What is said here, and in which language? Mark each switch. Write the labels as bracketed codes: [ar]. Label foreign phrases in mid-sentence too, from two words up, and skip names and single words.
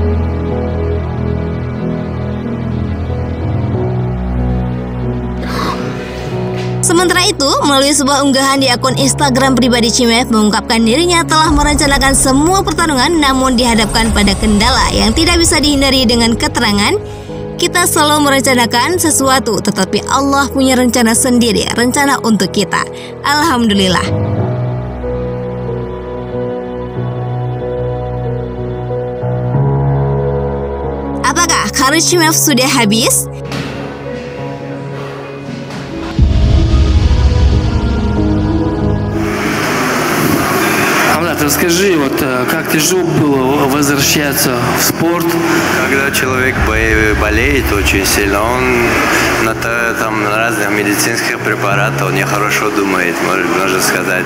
[id] Sementara itu, melalui sebuah unggahan di akun Instagram pribadi Chimaev mengungkapkan dirinya telah merencanakan semua pertarungan namun dihadapkan pada kendala yang tidak bisa dihindari dengan keterangan, kita selalu merencanakan sesuatu tetapi Allah punya rencana sendiri, rencana untuk kita. Alhamdulillah. Apakah karir Chimaev sudah habis? [ru] Расскажи, как тяжело было возвращаться в спорт? Когда человек болеет очень сильно, он на разных медицинских препаратах, он нехорошо думает, можно сказать.